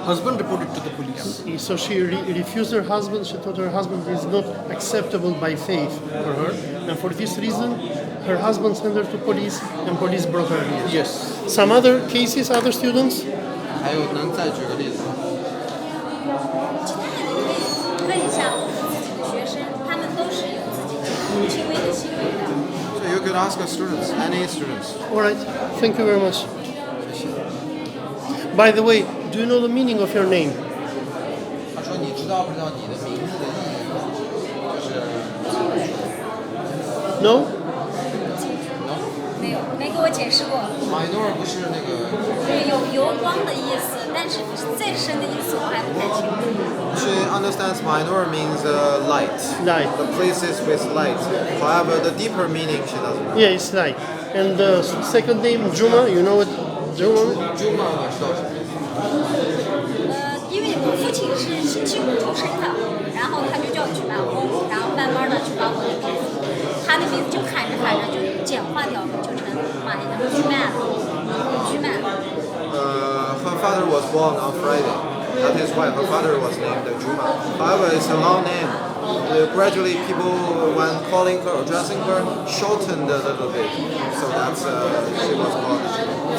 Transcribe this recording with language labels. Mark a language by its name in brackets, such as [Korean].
[English] Husband reported to the police. So she refused her husband. She thought her husband is not acceptable by faith for her, and for this reason, her husband sent her to police, and police brought her here. Yes. Some other cases, other students. [Chinese] 还有能再举个例子吗？其他的你可以问一下我们自己的学生，他们都是有自己的轻微的行为的。 [English] So you could ask students, any students. All right. Thank you very much. By the way, do you know the meaning of your name? [Chinese] 他说：“你知道不知道你的名字的意义？就是 [English] No. [Chinese] 没给我解释过。 minor 不是那个。是有油光的意思，但是再深的意思我还不太清楚。 [English] She understands minor means light. Light. The places with light. However, the deeper meaning she doesn't know. Yeah, it's light. And the second name, Juma. You know what Juma? [Chinese] Juma 我知道什么意思。因为我父亲是星期五出生的，然后他就叫我去办公，然后慢慢的就把我的名字，他的名字就喊着喊着就简化掉了，就成居曼。 [English] Her father was born on Friday. That is why her father was named Juma. However, it's a long name. Gradually, people, when calling her, addressing her, shortened a little bit. So that's she was called.